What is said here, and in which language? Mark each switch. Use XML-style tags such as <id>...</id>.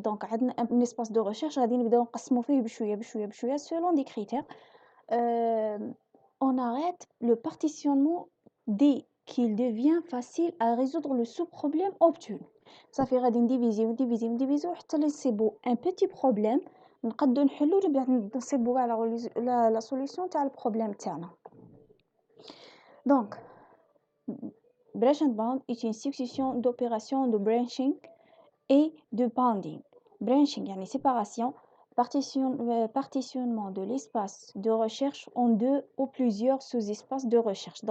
<fr>Donc, un espace de recherche, selon des critères. On arrête le partitionnement dès qu'il devient facile à résoudre le sous-problème obtenu. Ça fait diviser, un petit problème.</fr> <ar>نقدروا نحلوا نصيبوا على</ar> <fr>la solution</fr> <ar>تاع البروبليم تاعنا.</ar> <fr>Donc, branch and bound est une succession d'opérations de branching et de bounding. Branching, yani séparation, partitionnement de l'espace de recherche en deux ou plusieurs sous-espaces de recherche.</fr>